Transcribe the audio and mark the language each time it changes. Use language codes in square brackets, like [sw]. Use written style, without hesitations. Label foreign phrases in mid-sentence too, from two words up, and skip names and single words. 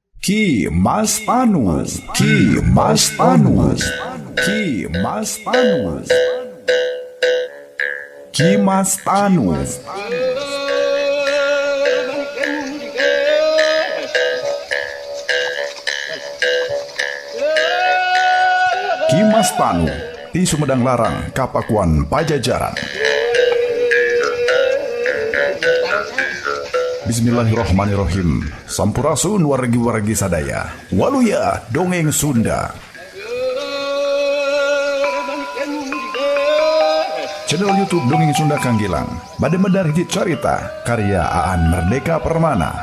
[su] Ki Mas Tanu, Ki Mas Tanu, Ki Mas Tanu, Ki Mas Tanu. Ki Mas Tanu di Sumedang Larang, Kapakuan Pajajaran. [ar] بسم الله الرحمن الرحيم. [su] Sampurasun wargi-wargi sadaya. Waluya dongeng Sunda. Channel YouTube Dongeng Sunda Kang Gilang bade medar hiji carita karya Aan Merdeka Permana.